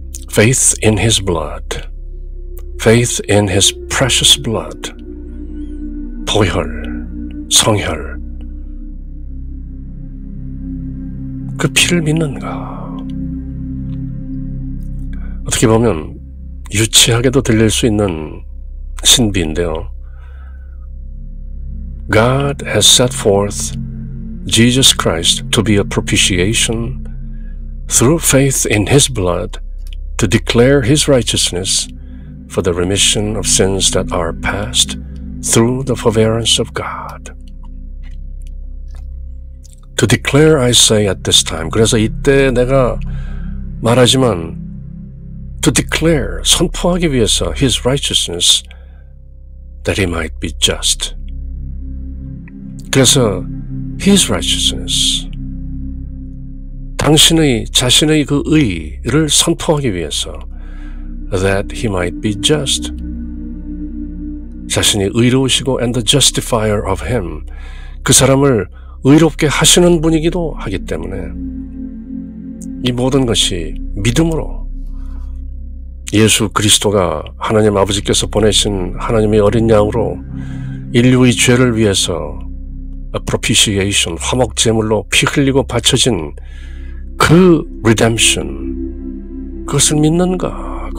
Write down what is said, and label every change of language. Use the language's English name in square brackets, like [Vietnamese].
[English] Faith in His blood, faith in His precious blood, [Korean] 보혈, 성혈, 그 피를 믿는가? 어떻게 보면 유치하게도 들릴 수 있는 신비인데요. [English] God has set forth Jesus Christ to be a propitiation through faith in His blood to declare His righteousness for the remission of sins that are past through the forbearance of God. To declare, I say at this time. [Korean] 그래서 이때 내가 말하지만 [English] to declare, [Korean] 선포하기 위해서 [English] His righteousness that He might be just. [Korean] 그래서 [English] His righteousness, [Korean] 당신의 자신의 그 의를 선포하기 위해서 [English] that He might be just, [Korean] 자신이 의로우시고 [English] and the justifier of Him, [Korean] 그 사람을 의롭게 하시는 분이기도 하기 때문에 이 모든 것이 믿음으로 예수 그리스도가 하나님 아버지께서 보내신 하나님의 어린 양으로 인류의 죄를 위해서 propitiation, 화목제물로 피 흘리고 바쳐진 그 redemption, 그것을 믿는가?